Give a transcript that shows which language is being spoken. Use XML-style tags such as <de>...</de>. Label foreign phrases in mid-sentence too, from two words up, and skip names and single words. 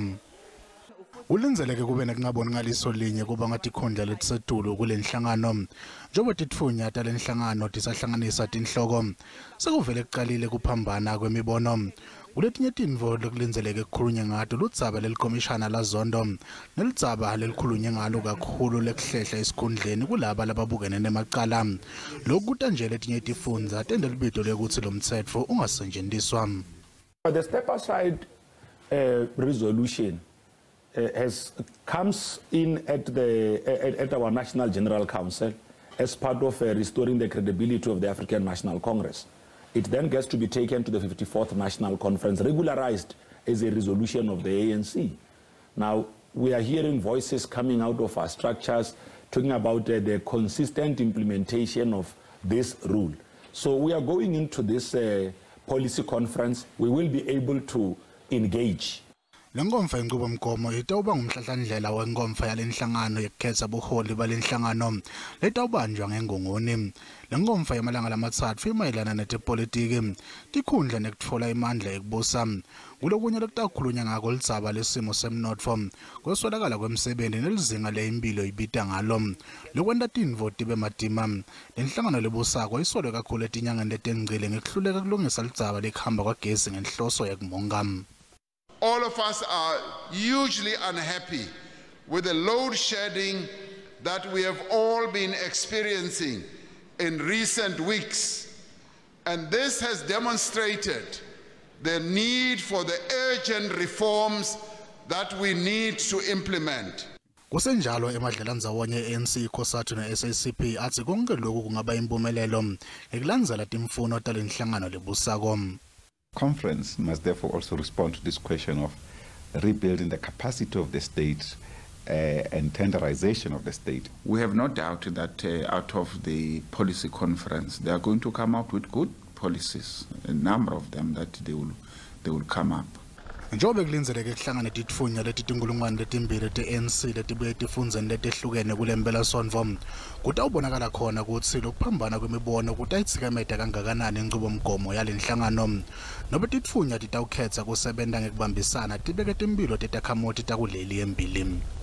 <ss>Ulinzeleke kube nekungaboni ngaliso linye kuba ngatikhundla letisetulu kulenhlangano njengoba titfunya talenhlangano tisahlanganisa tinhloko sekuvele kuqalile kuphambana kwemibono kuletinye tintfo lekulinzeleke kukhulunywe ngato ludzaba lelikomishana lazondo nelidzaba lelikhulunywe ngalo kakhulu lekuhlehla esikhundleni kulaba lababukene nemacala lokhu kutanje letinye tifundza tende libito lekuthi lo mtsetfo ungasetjentiswa.</ss> <en>The step aside resolution comes in at our National General Council as part of restoring the credibility of the African National Congress. It then gets to be taken to the 54th National Conference, regularized as a resolution of the ANC. Now, we are hearing voices coming out of our structures talking about the consistent implementation of this rule. So we are going into this policy conference. We will be able to engage.</en> <ss>Lengomfa inqubomgomo itawuba ngumhlahlandlela wenkomfa yalenhlangano yekukhetsa buholi balenhlangano letawubanjwa ngengongoni. Lengomfa yamalanga lamatsatfu imayelana netepolitiki tikhundla nekutfola imandla ekubusa kulokunye lekutakhulunywa ngako lidzaba lesimo semnotfo kweswelakala kwemsebenti nelizinga lempilo ibita ngalo lokwenta tintfo tibe madima. Lenhlangano lebusako isolwe kakhulu etinyangeni letengcile ngekuhluleka kulungisa lidzaba lekuhamba kwagesi ngenhloso yekumonga.</ss> <en>All of us are hugely unhappy with the load shedding that we have all been experiencing in recent weeks. And this has demonstrated the need for the urgent reforms that we need to implement.</en> <ss>Kusenjalo emadlelandzawonye ye-ANC ikhosathu ne-SACP atsi konke lokhu kungaba impumelelo ngekulandzela timfuno talenhlangano lebusako.</ss> <en>Conference must therefore also respond to this question of rebuilding the capacity of the state and tenderization of the state. We have no doubt that out of the policy conference, they are going to come up with good policies, a number of them that they will come up.</en> <ss>Njobe kulinzeleke kuhlangana titfunya letitingulungwane letimbili te-ANC letibuye tifundze letehlukene kule mpelasonto kutawubonakala khona kutsi lokuphambana kwemibono kutayitsikameta kangakanani inqubomgomo yalenhlangano nobe titfunya titawukhetsa kusebenta ngekubambisana tibeke timphilo tetakhamuti takuleli embili.</ss>